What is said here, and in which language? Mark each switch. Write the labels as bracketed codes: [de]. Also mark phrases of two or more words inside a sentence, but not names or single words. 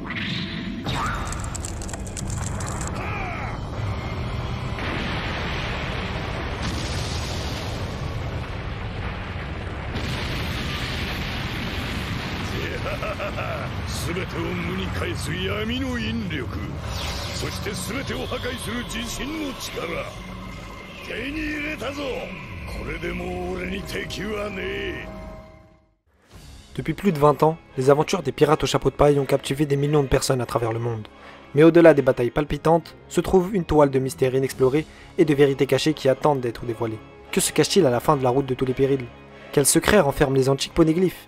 [ja] 全てを無に返す闇の引力、そして全てを破壊する自身の力、手に入れたぞ。これでもう俺に敵はねえ。 [fr] Depuis plus de 20 ans, les aventures des pirates au chapeau de paille ont captivé des millions de personnes à travers le monde. Mais au-delà des batailles palpitantes, se trouve une toile de mystères inexplorés et de vérités cachées qui attendent d'être dévoilées. Que se cache-t-il à la fin de la route de tous les périls? Quels secrets renferment les antiques poneglyphes?